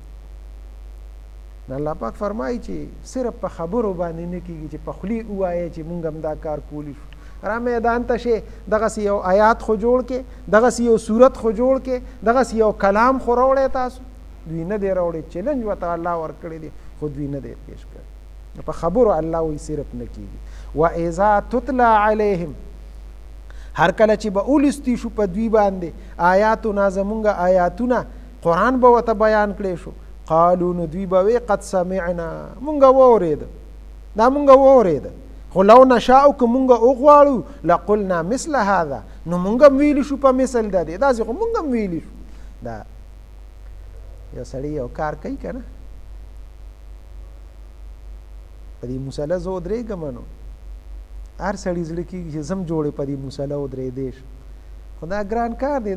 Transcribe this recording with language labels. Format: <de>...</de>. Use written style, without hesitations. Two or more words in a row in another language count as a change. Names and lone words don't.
<ps>الله پاک فرمایي چې صرف په خبرو باندې نه کېږي چې په خولې ووایې چې مونږ هم دا کار کولی شو. را میدان ته شې دغسې یو آیات خو جوړ کې، دغسې یو صورت خو جوړ کې، دغسې یو کلام خو راوړی. تاسو دوی نه دی راوړی، چیلنج ورته الله ورکړی دی خو دوی نه دی پیش کړی. په خبرو الله وایي صرف نه کېږي.</ps> <ar>وإذا تتلى عليهم</ar> <ps>هر کله چې به اولستی شو په دوی باندې آیاتونه زمونږ آیاتونه قرآن به ورته بیان کړی شو، قالو نو دوی به وی</ps> <ar>قد سمعنا</ar> <ps>مونږ واورېده، دا مونږ واورېده، خو</ps> <ar>لو نشاء</ar> <ps>که مونږ وغواړو</ps> <ar>لقلنا مثل هذا</ar> <ps>نو مونږ هم ویلی شو په مثل د دې، داسې خو مونږ هم ویلی شو. دا یو سړی یو کار کوي که نه په دې مسله زه ودرېږم نو هر سړي زړه کېږي چې زم جوړې په دې مسله ودرېدی شم، خو دا ګران کار دی.</ps>